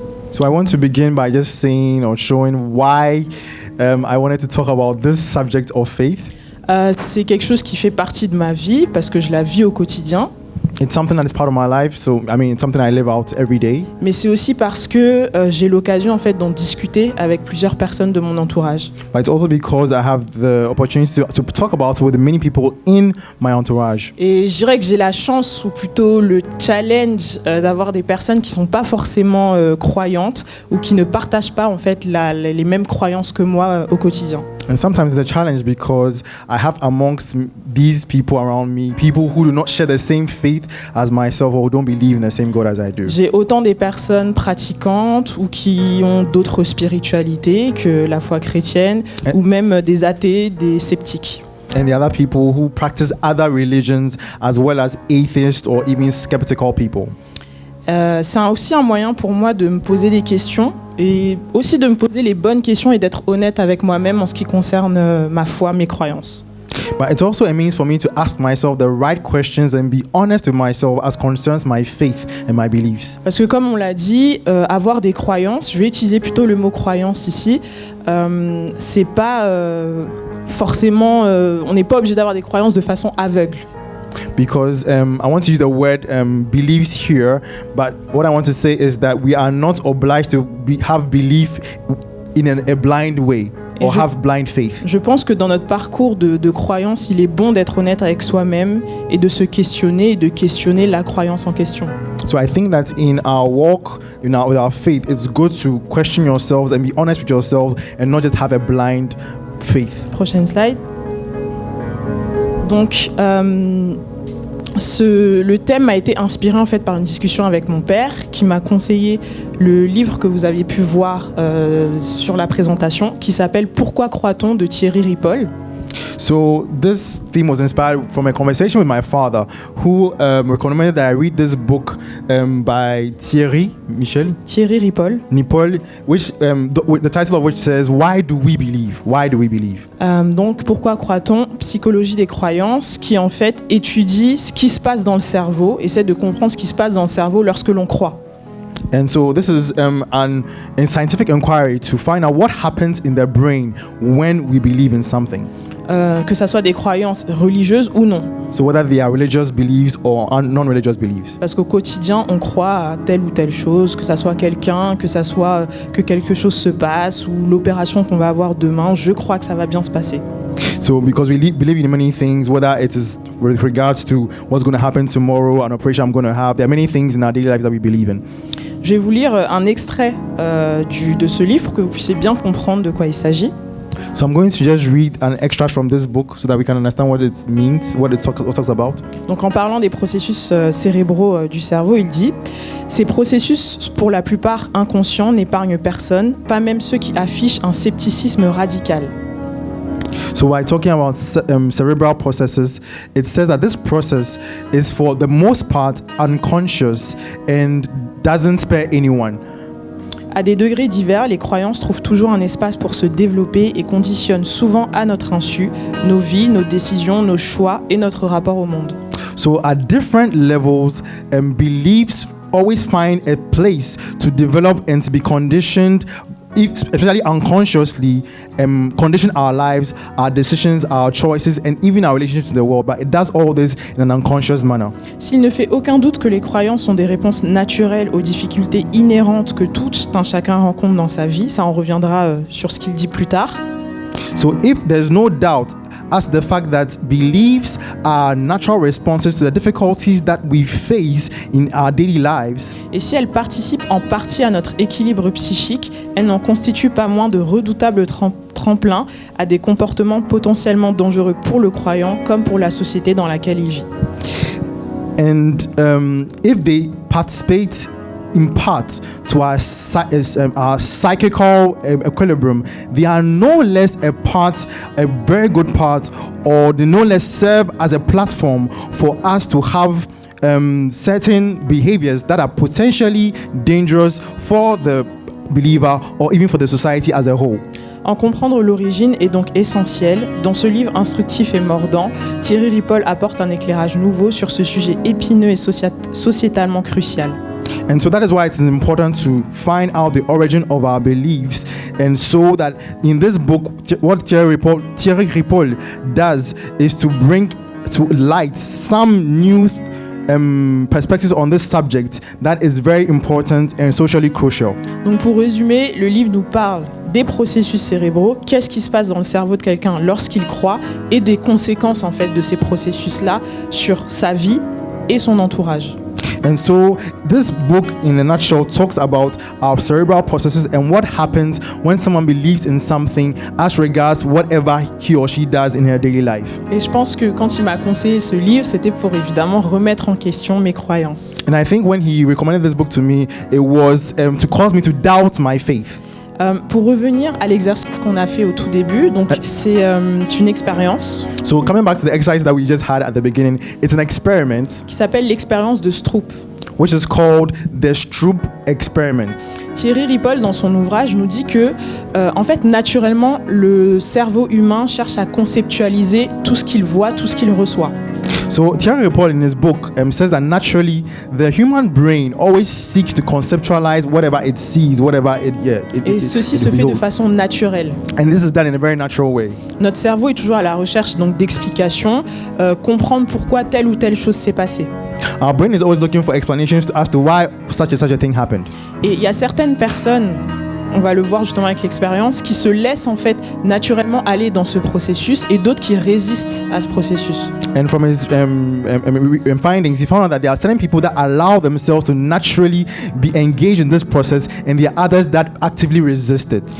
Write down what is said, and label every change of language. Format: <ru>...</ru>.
<en>So I want to begin by just saying or showing why I wanted to talk about this subject of faith.</en> <fr>C'est quelque chose qui fait partie de ma vie parce que je la vis au quotidien.</fr> <en>It's something that is part of my life. So I mean, it's something I live out every day.</en> <fr>Mais c'est aussi parce que j'ai l'occasion en fait d'en discuter avec plusieurs personnes de mon entourage.</fr> <en>But it's also because I have the opportunity to talk about it with many people in my entourage.</en> <fr>Et je dirais que j'ai la chance, ou plutôt le challenge, d'avoir des personnes qui sont pas forcément croyantes ou qui ne partagent pas en fait les mêmes croyances que moi au quotidien.</fr> <en>And sometimes it's a challenge because I have amongst these people around me people who do not share the same faith as myself or who don't believe in the same God as I do.</en> <fr>J'ai autant des personnes pratiquantes ou qui ont d'autres spiritualités que la foi chrétienne, ou même des athées, des sceptiques.</fr> <en>And the other people who practice other religions as well as atheists or even skeptical people.</en> <fr>C'est aussi un moyen pour moi de me poser des questions et aussi de me poser les bonnes questions et d'être honnête avec moi-même en ce qui concerne ma foi, mes croyances.</fr> <en>But it's also a means for me to ask myself the right questions and be honest with myself as concerns my faith and my beliefs.</en> <fr>Parce que comme on l'a dit, avoir des croyances, je vais utiliser plutôt le mot croyance ici, c'est pas forcément, on n'est pas obligé d'avoir des croyances de façon aveugle.</fr> <en>Because I want to use the word beliefs here, but what I want to say is that we are not obliged to have belief in a blind way or have blind faith.</en> <fr>Je pense que dans notre parcours de croyance, il est bon d'être honnête avec soi-même et de se questionner et de questionner la croyance en question.</fr> <en>So I think that in our walk, with our faith, it's good to question yourselves and be honest with yourselves and not just have a blind faith.</en> <fr>Prochaine slide. Donc, le thème a été inspiré en fait par une discussion avec mon père qui m'a conseillé le livre que vous aviez pu voir sur la présentation qui s'appelle « Pourquoi croit-on » de Thierry Ripoll.</fr> <en>So this theme was inspired from a conversation with my father, who recommended that I read this book by Thierry Ripoll. Which the title of which says, "Why do we believe? Why do we believe?"</en> <fr>Donc, pourquoi croit-on? Psychologie des croyances, qui en fait étudie ce qui se passe dans le cerveau, essaie de comprendre ce qui se passe dans le cerveau lorsque l'on croit.</fr> <en>And so this is a scientific inquiry to find out what happens in the brain when we believe in something.</en> <fr>Que ça soit des croyances religieuses ou non.</fr> <en>So whether they are religious beliefs or non-religious beliefs.</en> <fr>Parce qu'au quotidien, on croit à telle ou telle chose, que ça soit quelqu'un, que ça soit que quelque chose se passe, ou l'opération qu'on va avoir demain, je crois que ça va bien se passer.</fr> <en>So because we believe in many things, whether it is with regards to what's going to happen tomorrow, an operation I'm going to have, there are many things in our daily lives that we believe in.</en> <fr>Je vais vous lire un extrait de ce livre pour que vous puissiez bien comprendre de quoi il s'agit.</fr> <en>So I'm going to just read an extract from this book so that we can understand what it means, what it talks about.</en> <fr>Donc en parlant des processus cérébraux du cerveau, il dit « Ces processus, pour la plupart inconscients, n'épargnent personne, pas même ceux qui affichent un scepticisme radical. »</fr> <en>So while talking about cerebral processes, it says that this process is for the most part unconscious and doesn't spare anyone.</en> <fr>À des degrés divers, les croyances trouvent toujours un espace pour se développer et conditionnent souvent à notre insu nos vies, nos décisions, nos choix et notre rapport au monde.</fr> <en>So at different levels, beliefs always find a place to develop and to be conditioned, especially unconsciously, condition our lives, our decisions, our choices, and even our relationships to the world. But it does all this in an unconscious manner.</en> <fr>S'il ne fait aucun doute que les croyances sont des réponses naturelles aux difficultés inhérentes que tout un chacun rencontre dans sa vie, ça en reviendra sur ce qu'il dit plus tard.</fr> <en>So if there's no doubt as the fact that beliefs are natural responses to the difficulties that we face in our daily lives,</en> <fr>Et si elles participent en partie à notre équilibre psychique, elles n'en constituent pas moins de redoutables tremplins à des comportements potentiellement dangereux pour le croyant comme pour la société dans laquelle il vit.</fr> <en>And if they participate in part to our psychical equilibrium, they are no less a very good part, or they no less serve as a platform for us to have certain behaviors that are potentially dangerous for the believer or even for the society as a whole.</en> <fr>En comprendre l'origine est donc essentiel. Dans ce livre instructif et mordant, Thierry Ripoll apporte un éclairage nouveau sur ce sujet épineux et sociétalement crucial.</fr> <en>And so that is why it is important to find out the origin of our beliefs, and so that in this book, what Thierry Ripoll does is to bring to light some new perspectives on this subject that is very important and socially crucial.</en> <fr>Donc pour résumer, le livre nous parle des processus cérébraux, qu'est-ce qui se passe dans le cerveau de quelqu'un lorsqu'il croit, et des conséquences en fait de ces processus-là sur sa vie et son entourage.</fr> <en>And so this book in a nutshell talks about our cerebral processes and what happens when someone believes in something as regards whatever he or she does in her daily life.</en> <fr>Et je pense que quand il m'a conseillé ce livre, c'était pour évidemment remettre en question mes croyances.</fr> <en>And I think when he recommended this book to me, it was to cause me to doubt my faith.</en> <fr>Pour revenir à l'exercice qu'on a fait au tout début, donc c'est une expérience.</fr> <en>So coming back to the exercise that we just had at the beginning, it's an experiment</en> <fr>Qui s'appelle l'expérience de Stroop.</fr> <en>which is called the Stroop experiment.</en> <fr>Thierry Ripoll, dans son ouvrage, nous dit que, en fait, naturellement, le cerveau humain cherche à conceptualiser tout ce qu'il voit, tout ce qu'il reçoit.</fr> <en>So Thierry Ripoll in his book says that naturally the human brain always seeks to conceptualize whatever it sees, whatever it</en> <fr>Et ceci se fait de façon naturelle.</fr> <en>And this is done in a very natural way.</en> <fr>Notre cerveau est toujours à la recherche donc d'explications, comprendre pourquoi telle ou telle chose s'est passée.</fr> <en>Our brain is always looking for explanations as to why such and such a thing happened.</en> <fr>Et il y a certaines personnes, on va le voir justement avec l'expérience, qui se laissent en fait naturellement aller dans ce processus, et d'autres qui résistent à ce processus.</fr> <en>And from his findings, he found out that there are certain people that allow themselves to naturally be engaged in this process, and there are others that actively resist it.</en>